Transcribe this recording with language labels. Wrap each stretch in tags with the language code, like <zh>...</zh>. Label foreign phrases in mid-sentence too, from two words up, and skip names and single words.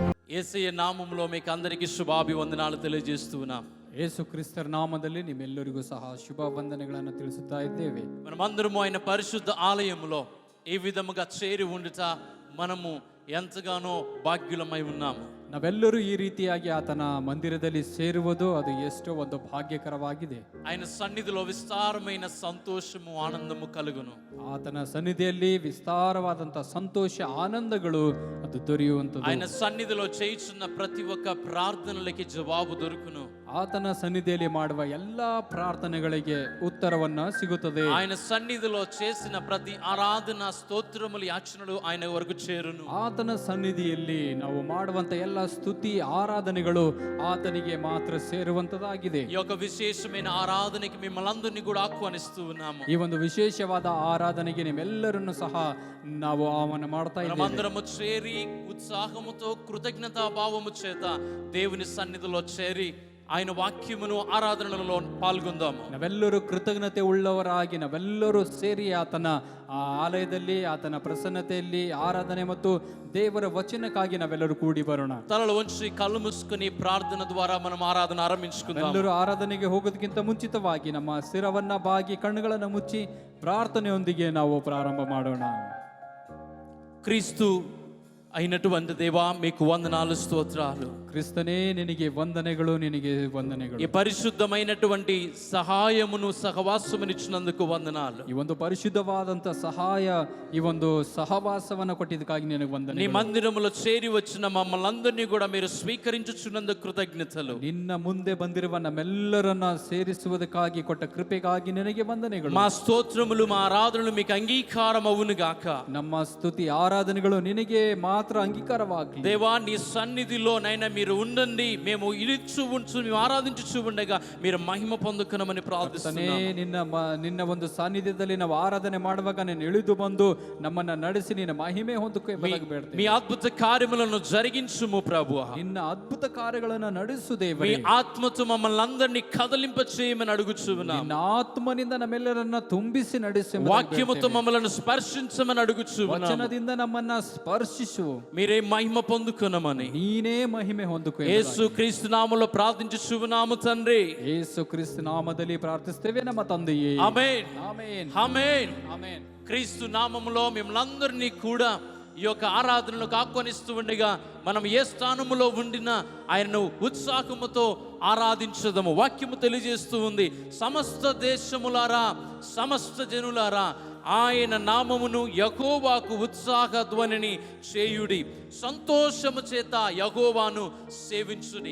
<te>యేసయ్య నామములో మీకు అందరికీ ಶುಭಾಭಿವಂದನಾలు తెలియజేస్తున్నాం.</te> <kn>ಯೇಸುಕ್ರಿಸ್ತರ ನಾಮದಲ್ಲಿ ನಿಮ್ಮೆಲ್ಲರಿಗೂ ಸಹ ಶುಭ ವಂದನೆಗಳನ್ನು ತಿಳಿಸುತ್ತಾ ಇದ್ದೇವೆ.</kn> <te>మనమందరము ఆయన పరిశుద్ధ ఆలయములో ఈ విధముగా చేరి ఉండుట మనము ఎంతగానో భాగ్యులమై ఉన్నాము.</te> <kn>ನಾವೆಲ್ಲರೂ ಈ ರೀತಿಯಾಗಿ ಆತನ ಮಂದಿರದಲ್ಲಿ ಸೇರುವುದು ಅದು ಎಷ್ಟೋ ಒಂದು ಭಾಗ್ಯಕರವಾಗಿದೆ.</kn> <te>ఆయన సన్నిధిలో విస్తారమైన సంతోషము ఆనందము కలుగును.</te> <kn>ಆತನ ಸನ್ನಿಧಿಯಲ್ಲಿ ವಿಸ್ತಾರವಾದಂತ ಸಂತೋಷ ಆನಂದಗಳು ಅದು ದೊರೆಯುವಂಥದ್ದು.</kn> <te>ఆయన సన్నిధిలో చేయుచున్న ప్రతి ఒక్క ప్రార్థనలకి జవాబు దొరుకును.</te> <kn>ಆತನ ಸನ್ನಿಧಿಯಲ್ಲಿ ಮಾಡುವ ಎಲ್ಲಾ ಪ್ರಾರ್ಥನೆಗಳಿಗೆ ಉತ್ತರವನ್ನ ಸಿಗುತ್ತದೆ.</kn> <te>ఆయన సన్నిధిలో చేసిన ప్రతి ఆరాధన స్తోత్రములు యాచనలు ఆయన వరకు చేరును.</te> <kn>ಆತನ ಸನ್ನಿಧಿಯಲ್ಲಿ ನಾವು ಮಾಡುವಂತ ಎಲ್ಲ ಸ್ತುತಿ ಆರಾಧನೆಗಳು ಆತನಿಗೆ ಮಾತ್ರ ಸೇರುವಂತದಾಗಿದೆ.</kn> <te>ఈ యొక్క విశేషమైన ఆరాధనకి మిమ్మల్ని అందరినీ కూడా ఆహ్వానిస్తూ ఉన్నాము.</te> <kn>ಈ ಒಂದು ವಿಶೇಷವಾದ ಆರಾಧನೆಗೆ ನಿಮ್ಮೆಲ್ಲರನ್ನು ಸಹ ನಾವು ಆಹ್ವಾನ ಮಾಡ್ತಾ ಇದ್ದೇವೆ.</kn> <te>మనమందరము చేరి ఉత్సాహముతో కృతజ్ఞతా భావము చేత దేవుని సన్నిధిలో చేరి ఆయన వాక్యమును ఆరాధనలలో పాల్గొందాము.</te> <kn>ನಾವೆಲ್ಲರೂ ಕೃತಜ್ಞತೆ ಉಳ್ಳವರಾಗಿ ನಾವೆಲ್ಲರೂ ಸೇರಿ ಆತನ ಆಲಯದಲ್ಲಿ ಆತನ ಪ್ರಸನ್ನತೆಯಲ್ಲಿ ಆರಾಧನೆ ಮತ್ತು ದೇವರ ವಚನಕ್ಕಾಗಿ ನಾವೆಲ್ಲರೂ ಕೂಡಿ ಬರೋಣ.</kn> <te>తలలు వంచి కళ్ళు మూసుకొని ప్రార్థన ద్వారా మనం ఆరాధన ఆరంభించుకుందాం.</te> <kn>ಎಲ್ಲರೂ ಆರಾಧನೆಗೆ ಹೋಗೋದಕ್ಕಿಂತ ಮುಂಚಿತವಾಗಿ ನಮ್ಮ ಶಿರವನ್ನ ಬಾಗಿ ಕಣ್ಣುಗಳನ್ನು ಮುಚ್ಚಿ ಪ್ರಾರ್ಥನೆಯೊಂದಿಗೆ ನಾವು ಪ್ರಾರಂಭ ಮಾಡೋಣ.</kn> <te>క్రీస్తు అయినటువంటి దేవా మీకు వందనాలు స్తోత్రాలు.</te> <kn>ಕ್ರಿಸ್ತನೇ ನಿನಗೆ ವಂದನೆಗಳು, ನಿನಗೆ ವಂದನೆಗಳು.</kn> <te>ఈ పరిశుద్ధమైనటువంటి సహాయమును సహవాసమునిచ్చినందుకు వందనాలు.</te> <kn>ಈ ಒಂದು ಪರಿಶುದ್ಧವಾದಂತ ಸಹಾಯ, ಈ ಒಂದು ಸಹವಾಸವನ್ನ ಕೊಟ್ಟಿದ್ದಕ್ಕಾಗಿ ನಿನಗೆ ವಂದನೆ.</kn> <te>నీ మందిరములో చేరి వచ్చిన మమ్మల్ని అందరినీ కూడా మీరు స్వీకరించుచున్నందుకు కృతజ్ఞతలు.</te> <kn>ನಿನ್ನ ಮುಂದೆ ಬಂದಿರುವ ನಮ್ಮೆಲ್ಲರನ್ನ ಸೇರಿಸುವುದಕ್ಕಾಗಿ ಕೊಟ್ಟ ಕೃಪೆಗಾಗಿ ನಿನಗೆ ವಂದನೆಗಳು.</kn> <te>మా స్తోత్రములు మా ఆరాధనలు మీకు అంగీకారం అవును గాక.</te> <kn>ನಮ್ಮ ಸ್ತುತಿ ಆರಾಧನೆಗಳು ನಿನಗೆ ಮಾತ್ರ ಅಂಗೀಕಾರವಾಗಲಿ.</kn> <te>దేవా నీ సన్నిధిలో నైనా మీరు ఉండండి, మేము ఇలిచు ఉంచు మేము ఆరాధించు ఉండగా మీరు మహిమ పొందుకునమని ప్రార్థిస్తున్నాము.</te> <kn>ನಿನ್ನ ಒಂದು ಸಾನ್ನಿಧ್ಯದಲ್ಲಿ ನಾವು ಆರಾಧನೆ ಮಾಡುವಾಗ ನೀನು ಇಳಿದು ಬಂದು ನಮ್ಮನ್ನ ನಡೆಸಿ ನಿನ್ನ ಮಹಿಮೆ ಹೊಂದಕ್ಕೆ ಬೇಡ್ತೇವೆ.</kn> <te>మీ అద్భుత కార్యములను జరిగించుము ప్రభువా.</te> <kn>ನಿನ್ನ ಅದ್ಭುತ ಕಾರ್ಯಗಳನ್ನು ನಡೆಸು ದೇವರೇ.</kn> <te>మీ ఆత్మతో మమ్మల్ని అందరినీ కదలింప చేయమని అడుగుచున్నాము.</te> <kn>ನಿನ್ನ ಆತ್ಮನಿಂದ ನಮ್ಮೆಲ್ಲರನ್ನ ತುಂಬಿಸಿ ನಡೆಸಿ,</kn> <te>వాక్యముతో మమ్మల్ని స్పర్శించమని అడుగుచున్నాము.</te> <kn>ವಚನದಿಂದ ನಮ್ಮನ್ನ ಸ್ಪರ್ಶಿಸು,</kn> <te>మీరే మహిమ పొందుకునమని</te> <kn>ನೀನೇ ಮಹಿಮೆ ಹೊಂದುಕೋ.</kn> <te>యేసు క్రీస్తు నామములో ప్రార్థించుచున్నాము తండ్రి.</te> <kn>ಯೇಸು ಕ್ರಿಸ್ತ ನಾಮದಲ್ಲಿ ಪ್ರಾರ್ಥಿಸುತ್ತೇವೆ ನಮ್ಮ ತಂದೆಯೇ.</kn> <te>ఆమేన్</te> <kn>ಆಮೆನ್</kn> <te>ఆమేన్.</te> <kn>ಆಮೆನ್.</kn> <te>క్రీస్తు నామములో మిమ్మల్ని అందరినీ కూడా ఈ యొక్క ఆరాధనలకు ఆహ్వానిస్తూ ఉండగా మనం ఏ స్థానములో ఉండినా ఆయనను ఉత్సాహముతో ఆరాధించదము. వాక్యము తెలియజేస్తూ ఉంది, సమస్త దేశములారా సమస్త జనులారా ఆయన నామమును యెహోవాకు ఉత్సాహ ధ్వనిని చేయుడి, సంతోషము చేత యెహోవాను సేవించుడి.</te>